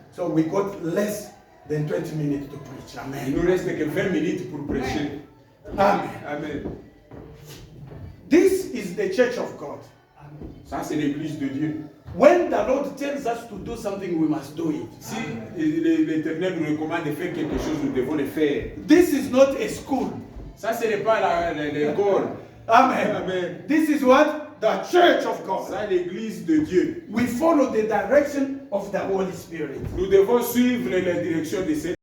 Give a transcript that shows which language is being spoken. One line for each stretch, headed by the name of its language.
English: So we got less than 20 minutes to preach.
French: Il
English: Amen.
French: nous reste que 20 minutes pour prêcher.
English: Amen. Amen. This is the church of God.
French: Ça, c'est l'église de Dieu.
English: When the Lord tells us to do something, we must do it.
French: Si l'Éternel nous recommande de faire quelque chose, nous devons le faire.
English: This is not a school.
French: Ça, ce n'est pas l'école.
English: Amen. Amen. This is what? The church of God.
French: Ça, l'église de Dieu.
English: We follow the direction of the Holy Spirit.
French: Nous devons suivre la direction de